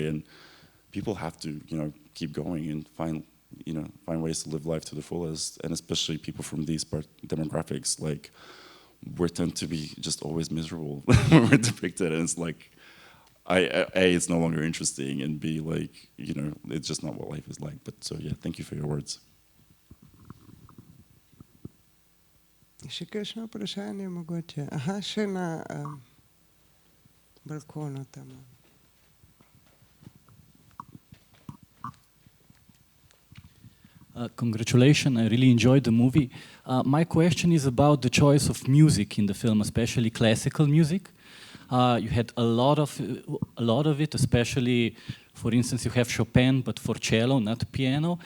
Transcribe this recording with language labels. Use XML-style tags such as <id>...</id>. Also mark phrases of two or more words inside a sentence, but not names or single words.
<en>And people have to, keep going and find ways to live life to the fullest. And especially people from these demographics, like, we tend to be just always miserable when we're depicted, and it's like, it's no longer interesting, and B, like, it's just not what life is like. But so yeah, thank you for your words.</en> <sl>Še kakšno vprašanje mogoče? Aha, še na balkonu tam.</sl> <en>Congratulations, I really enjoyed the movie. My question is about the choice of music in the film, especially classical music. You had a lot of it, especially, for instance, you have Chopin, but for cello, not piano.</en>